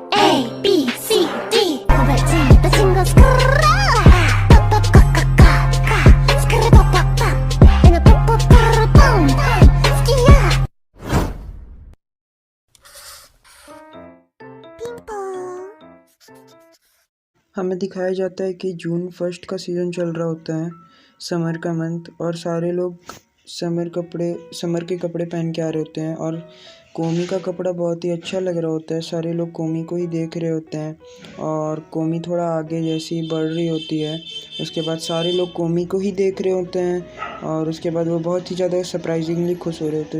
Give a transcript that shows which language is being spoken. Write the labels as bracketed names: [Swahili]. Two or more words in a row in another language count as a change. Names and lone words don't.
[Hindi] A B C D 고발진 빠진 거 스크라 빠빠까까까까 스크라 빠빠빠 에나 빠빠빠라빵 스키야 핑퐁। हमें दिखाया जाता है कि जून फर्स्ट का सीज़न चल रहा होता है, समर का मंथ, और सारे लोग समर के कपड़े पहन के आ रहे होते हैं। और कोमी का कपड़ा बहुत ही अच्छा लग रहा होता है। सारे लोग कोमी को ही देख रहे होते हैं और कोमी थोड़ा आगे जैसे ही बढ़ रही होती है, उसके बाद सारे लोग कोमी को ही देख रहे होते हैं और उसके बाद वो बहुत ही ज़्यादा सरप्राइजिंगली खुश हो रहे होते हैं।